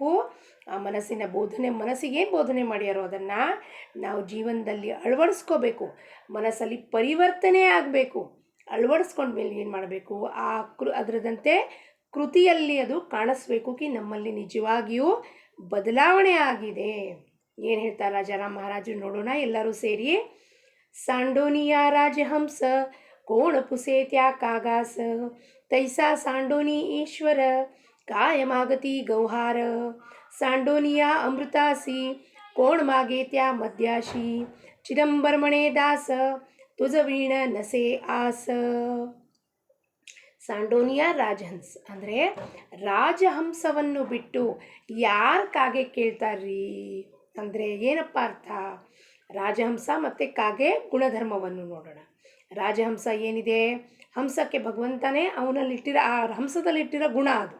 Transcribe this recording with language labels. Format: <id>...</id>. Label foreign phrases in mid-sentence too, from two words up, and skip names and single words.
<kn>ಆ ಮನಸ್ಸಿನ ಬೋಧನೆ, ಮನಸ್ಸಿಗೆ ಏನು ಬೋಧನೆ ಮಾಡ್ಯಾರೋ ಅದನ್ನು ನಾವು ಜೀವನದಲ್ಲಿ ಅಳವಡಿಸ್ಕೋಬೇಕು. ಮನಸ್ಸಲ್ಲಿ ಪರಿವರ್ತನೆ ಆಗಬೇಕು. ಅಳವಡಿಸ್ಕೊಂಡ್ಮೇಲೆ ಏನು ಮಾಡಬೇಕು? ಅದರದಂತೆ ಕೃತಿಯಲ್ಲಿ ಅದು ಕಾಣಿಸ್ಬೇಕು ಕಿ ನಮ್ಮಲ್ಲಿ ನಿಜವಾಗಿಯೂ ಬದಲಾವಣೆ ಆಗಿದೆ. ಏನು ಹೇಳ್ತಾರೆ ರಾಜಾರಾಮ್ ಮಹಾರಾಜರು? ನೋಡೋಣ ಎಲ್ಲರೂ ಸೇರಿ.</kn> <mr>सांडोनिया राजहंस कोण पुसे त्या कागास, तैसा सांडोनी ईश्वर काय मागती गौहार, सांडोनिया अमृतासी कोण मागे त्या मद्याशी, चिदंबरमणे दास तुझ वीण नसे आस. सांडोनिया राजहंस</mr> <kn>ಅಂದರೆ ರಾಜಹಂಸವನ್ನು ಬಿಟ್ಟು ಯಾರು ಕಾಗೆ ಕೇಳ್ತಾರ್ರಿ ಅಂದರೆ ಏನಪ್ಪ ಅರ್ಥ? ರಾಜಹಂಸ ಮತ್ತು ಕಾಗೆ ಗುಣಧರ್ಮವನ್ನು ನೋಡೋಣ. ರಾಜಹಂಸ ಏನಿದೆ? ಹಂಸಕ್ಕೆ ಭಗವಂತನೇ ಅವನಲ್ಲಿಟ್ಟಿರೋ, ಆ ಹಂಸದಲ್ಲಿಟ್ಟಿರೋ ಗುಣ ಅದು.</kn>